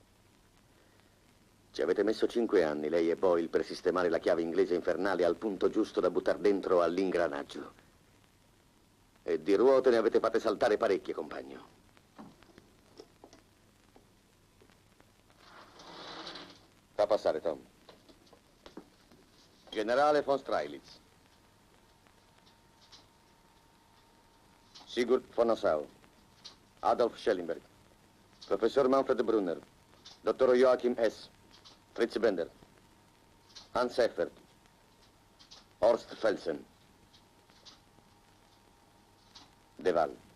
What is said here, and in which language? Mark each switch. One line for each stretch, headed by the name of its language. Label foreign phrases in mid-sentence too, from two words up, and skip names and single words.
Italian: Ci avete messo 5 anni, lei e Boyle, per sistemare la chiave inglese infernale al punto giusto da buttar dentro all'ingranaggio. E di ruote ne avete fatte saltare parecchie, compagno. Fa passare, Tom. Generale von Streilitz. Sigurd von Nassau. Adolf Schellenberg. Professor Manfred Brunner. Dottor Joachim S. Fritz Bender. Hans Effert. Horst Felsen. De Waal.